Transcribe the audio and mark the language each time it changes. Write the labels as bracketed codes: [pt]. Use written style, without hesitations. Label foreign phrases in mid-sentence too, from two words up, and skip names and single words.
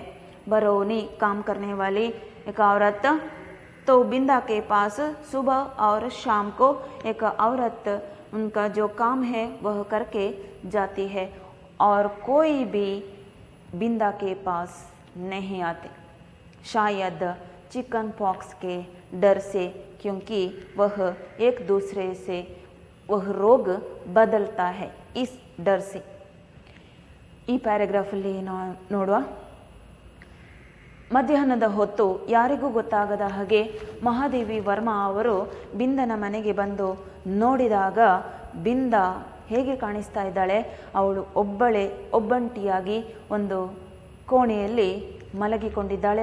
[hi] बरौनी काम करने वाली एक औरत, तो बिंदा के पास सुबह और शाम को एक औरत उनका जो काम है वह करके जाती है, और कोई भी बिंदा के पास नहीं आते, शायद [en] chicken pox [hi] के डर से, क्योंकि वह एक दूसरे से वह रोग बदलता है, इस डर से। [kn] ಈ ಪ್ಯಾರಾಗ್ರಾಫಲ್ಲಿ ನೋಡುವ, ಮಧ್ಯಾಹ್ನದ ಹೊತ್ತು ಯಾರಿಗೂ ಗೊತ್ತಾಗದ ಹಾಗೆ ಮಹಾದೇವಿ ವರ್ಮಾ ಅವರು ಬಿಂದನ ಮನೆಗೆ ಬಂದು ನೋಡಿದಾಗ ಬಿಂದ ಹೇಗೆ ಕಾಣಿಸ್ತಾ ಇದ್ದಾಳೆ? ಅವಳು ಒಬ್ಬಂಟಿಯಾಗಿ ಒಂದು ಕೋಣೆಯಲ್ಲಿ ಮಲಗಿಕೊಂಡಿದ್ದಾಳೆ.